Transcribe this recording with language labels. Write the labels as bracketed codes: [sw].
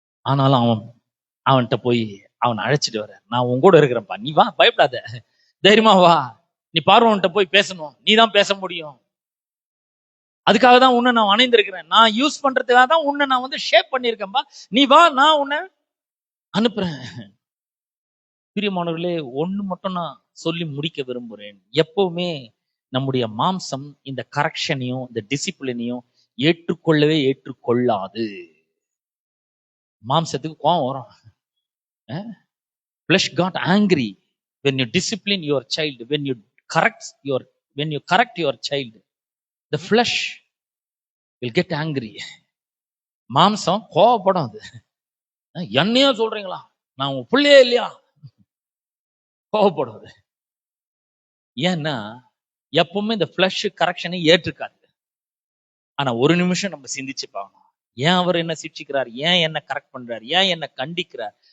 [ta] ஆனாலும் அவன்கிட்ட போய் அவன் அழைச்சிட்டு வர, நான் உன் கூட இருக்கிறேன்ப்பா, நீ வா, பயப்படாத, தைரியமா வா, நீ பார்வோன்ட்ட போய் பேசணும், நீ தான் பேச முடியும், அதுக்காக தான் உன்னை நான் அணைந்திருக்கிறேன், நான் யூஸ் பண்றதுக்காக தான் உன்னை நான் ஷேப் பண்ணியிருக்கேன்பா, நீ வா, நான் உன்னை அனுப்புறேன். பிரியமானவர்களே, ஒண்ணு மட்டும் நான் சொல்லி முடிக்க விரும்புகிறேன். எப்பவுமே நம்முடைய மாம்சம் இந்த கரெக்ஷனையும் இந்த டிசிப்ளினையும் ஏற்றுக்கொள்ளாது. மாம்சத்துக்கு கோவம் வரும். [en] Flesh got angry when you discipline your child, when you correct your child, the flesh will get angry. [ta] மாம்சம் கோவப்படும். அது என்னையா சொல்றீங்களா, நான் உன் பிள்ளையே இல்லையா, கோவப்படுவது. ஏன்னா எப்பவுமே இந்த ஃபிளஷ் கரெக்ஷனை ஏற்றுக்காது. ஆனா ஒரு நிமிஷம் நம்ம சிந்திச்சு பார்க்கணும். ஏன் அவர் என்ன சிக்ஷிக்கிறார்? ஏன் என்ன கரெக்ட் பண்றாரு? ஏன் என்ன கண்டிக்கிறார்?